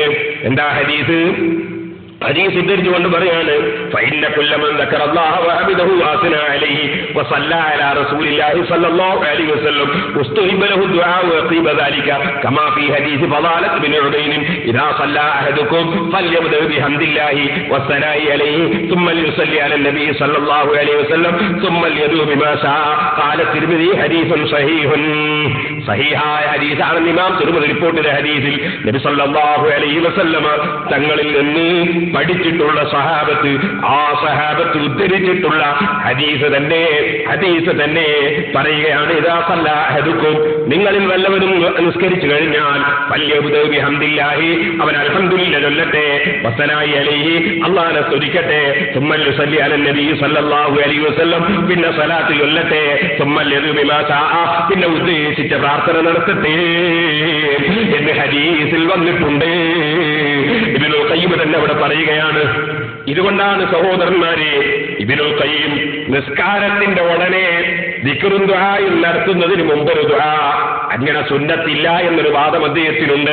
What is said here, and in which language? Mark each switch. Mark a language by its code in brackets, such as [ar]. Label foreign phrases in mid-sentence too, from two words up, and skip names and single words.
[ml] എന്താ ഹദീസ്? ഹദീസ് ഉദ്ധരിച്ചുകൊണ്ട് പറയാണ്, [ar] فإن كل من ذكر الله وحمده وأثنى عليه وصلى على رسول الله صلى الله عليه وسلم استحب له الدعاء عقيب ذلك كما في حديث فضالة بن عبيد إذا صلى أحدكم فليبدأ بحمد الله والثناء عليه ثم ليصلي على النبي صلى الله عليه وسلم ثم ليدعو بما شاء. قال الترمذي حديث صحيح. [ml] സഹീഹായ ഹദീസാണ് ഇമാം തിർമിദി റിപ്പോർട്ട് ചെയ്ത ഹദീസിൽ നബി [ar] صلى الله عليه وسلم [ml] തങ്ങളിൽ നിന്ന് പഠിച്ചിട്ടുള്ള സഹാബത്ത്, ആ സഹാബത്ത് ഉദ്ധരിച്ചിട്ടുള്ള ഹദീസ് തന്നെ പറയുകയാണ്, [ar] إذا صلى أحدكم, [ml] നിങ്ങളിൽ വല്ലവരും നിസ്കരിച്ചു കഴിഞ്ഞാൽ [ar] فليبدأ بحمد الله, [ml] അവൻ അൽഹംദുലില്ലാഹ് ചൊല്ലട്ടെ, [ar] والثناء عليه, [ml] അല്ലാഹുവിനെ സ്തുതിക്കട്ടെ, [ar] ثم يصلي على النبي صلى الله عليه وسلم, [ml] പിന്നെ സലാത്ത് ചൊല്ലട്ടെ, [ar] ثم يدعو بما شاء, [ml] പിന്നെ ഉദ്ദേശിച്ച പ്രാർത്ഥന നടത്തട്ടെ എന്ന് ഹദീസിൽ വന്നിട്ടുണ്ട്. ഇബ്നുൽ ഖയ്യിം തന്നെ അവിടെ പറയുകയാണ്. ഇതുകൊണ്ടാണ് സഹോദരന്മാരെ, ഇബ്നുൽ ഖയ്യിം നിസ്കാരത്തിന്റെ ഉടനെ ദിക്റും ദുആയും നടത്തുന്നതിന് മുമ്പൊരു ദുആ, അങ്ങനെ സുന്നത്തില്ല എന്നൊരു വാദം അദ്ദേഹത്തിനുണ്ട്.